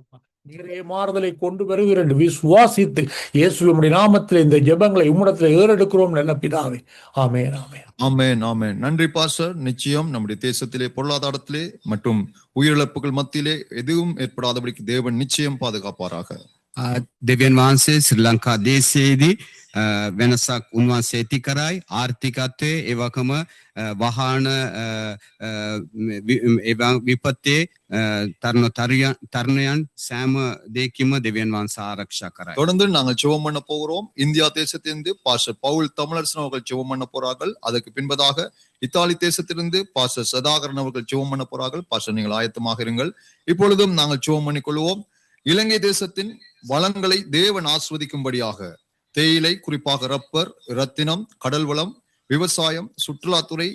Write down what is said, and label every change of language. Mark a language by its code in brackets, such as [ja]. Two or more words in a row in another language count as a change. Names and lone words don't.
[ta] நீரே மாறுதலை கொண்டு வருவீர் என்று விசுவாசித்து இயேசுவின் நாமத்தில் இந்த ஜெபங்களை உம்மிடத்தில் ஏறெடுக்கிறோம் நல்ல பிதாவே. ஆமென் ஆமென் ஆமென் ஆமென். நன்றி பாஸ்டர். நிச்சயம் நம்முடைய தேசத்திலே பொருளாதாரத்திலே மற்றும் உயிரிழப்புகள் மத்தியிலே எதுவும் ஏற்படாதபடிக்கு தேவன் நிச்சயம் பாதுகாப்பாராக. [si] දෙවියන් වහන්සේ ශ්‍රී ලංකා දේශයේදී වෙනසක් උන්වහන්සේ ඇති කරයි. ආර්ථිකත්වයේ ඒ වගේම වාහන විපත්තේ තරුණයන් සෑම දෙයකින්ම දෙවියන් වහන්සේ ආරක්ෂා කරයි. [ta] தொடர்ந்து நாங்கள் ஜெபம் பண்ண போகிறோம். இந்தியா தேசத்திலிருந்து பாஸ்டர் பவுல் தமிழரசன் அவர்கள் ஜெபம் பண்ண போறார்கள். அதற்கு பின்பதாக இத்தாலி தேசத்திலிருந்து பாஸ்டர் சதாகரன் அவர்கள் ஜெபம் பண்ண போறார்கள். பாஸ்டர் நீங்கள் ஆயத்தமாக இருங்கள். இப்பொழுதும் நாங்கள் ஜெபம் பண்ணிக் கொள்வோம். இலங்கை தேசத்தின் வளங்களை தேவன் ஆஸ்வதிக்கும்படியாக தேயிலை, குறிப்பாக ரப்பர், ரத்தினம், கடல் வளம், விவசாயம், சுற்றுலாத்துறை,